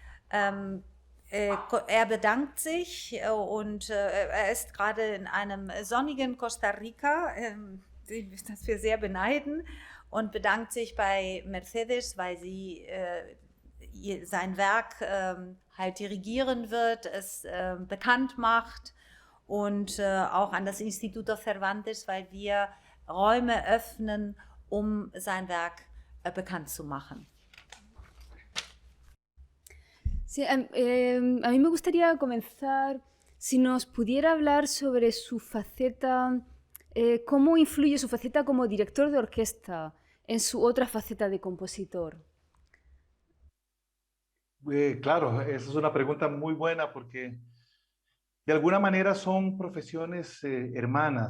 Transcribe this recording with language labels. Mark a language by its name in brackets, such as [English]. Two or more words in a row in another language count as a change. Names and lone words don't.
[German] Er bedankt sich und er ist gerade in einem sonnigen Costa Rica, das wir sehr beneiden, und bedankt sich bei Mercedes, weil sie sein Werk halt dirigieren wird, es bekannt macht und auch an das Instituto Cervantes, weil wir Räume öffnen, um sein Werk bekannt zu machen. [Spanish] Sí, a mí me gustaría comenzar, si nos pudiera hablar sobre su faceta, cómo influye su faceta como director de orquesta en su otra faceta de compositor. Claro, esa es una pregunta muy buena porque de alguna manera son profesiones hermanas.